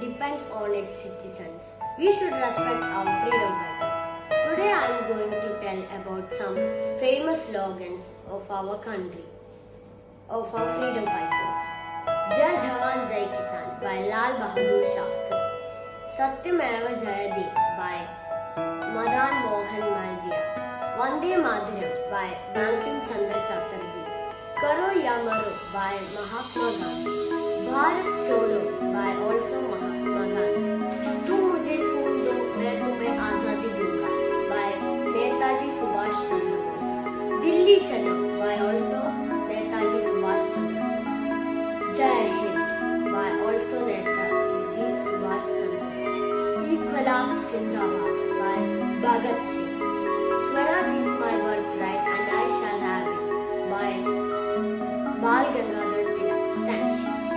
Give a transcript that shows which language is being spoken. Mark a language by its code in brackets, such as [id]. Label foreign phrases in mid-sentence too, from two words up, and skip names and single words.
[en] depends on its citizens. We should respect our freedom fighters. Today I am going to tell about some famous slogans of our country, of our freedom fighters. [hi] जय जवान जय किसान [en] by Lal Bahadur Shastri. [sa] सत्यमेव जयते [en] by Madan Mohan Malviya. [sa] वन्दे मातरम् [en] by Bankim Chandra Chatterjee. [hi] करो या मरो [en] by Mahatma Gandhi. [hi] भारत छोड़ो [en] by also Mahatma Gandhi. [hi] तू मुझे ख़ून दो मैं तुम्हें आज़ादी दूँगा [en] by Netaji Subhash Chandra Bose. [hi] दिल्ली चलो [en] by also Netaji Subhash Chandra Bose. [hi] जय हिन्द [en] by also Netaji Subhash Chandra Bose. [hi] इंक़लाब ज़िन्दाबाद [en] by Bhagat Singh. Swaraj is my birthright and I shall have it by Bal Gangadhar Tilak. Thank you.